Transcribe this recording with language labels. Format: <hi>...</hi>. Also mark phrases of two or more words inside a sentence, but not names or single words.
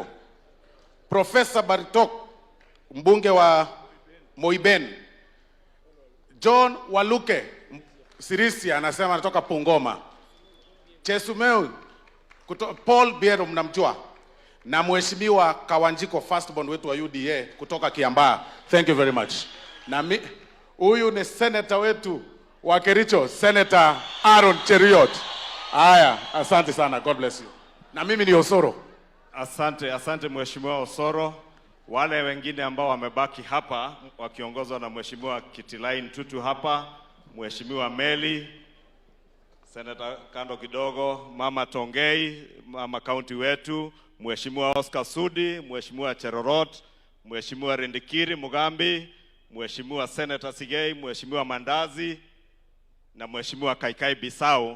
<sw>Professor Baritok, mbunge wa Moiben. John Waluke Sirisia anasema anatoka Pungoma. Chesumeu Paul Biero mnamjua, na Mheshimiwa Kawanjiko firstborn wetu wa UDA kutoka Kiambaa.</sw> <en>Thank you very much.</en> <sw>Na huyu ni senator wetu wa Kericho, Senator Aaron Cheriot. Haya, asante sana.</sw> <en>God bless you.</en> <sw>Na mimi ni Osoro. Asante Mheshimiwa Osoro. Wale wengine ambao wamebaki hapa wakiongozwa na Mheshimiwa Kitilain Tutu hapa, Mheshimiwa Meli, Senator kando kidogo, Mama Tongei, Mama County wetu, Mheshimiwa Oscar Sudi, Mheshimiwa Cherorot, Mheshimiwa Rindikiri Mugambi, Mheshimiwa Senator Sigei, Mheshimiwa Mandazi na Mheshimiwa Kaikai Bisau.</sw>